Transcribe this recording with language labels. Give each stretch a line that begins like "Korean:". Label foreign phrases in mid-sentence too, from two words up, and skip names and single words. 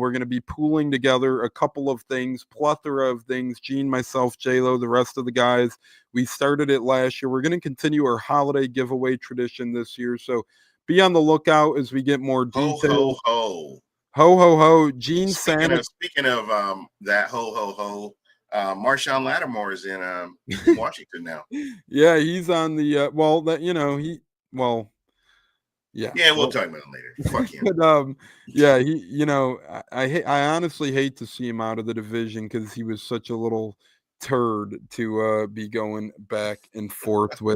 English: We're going to be pooling together a couple of things, plethora of things. Gene, myself, J-Lo, the rest of the guys. We started it last year. We're going to continue our holiday giveaway tradition this year. So be on the lookout as we get more details. Ho, ho, ho. Ho, ho, ho. Gene Speaking of that ho, ho, ho, Marshawn Lattimore is in Washington now. Yeah, he's on the yeah, we'll talk about it later. Fuck him. But yeah, he, I honestly hate to see him out of the division because he was such a little turd to be going back and forth with.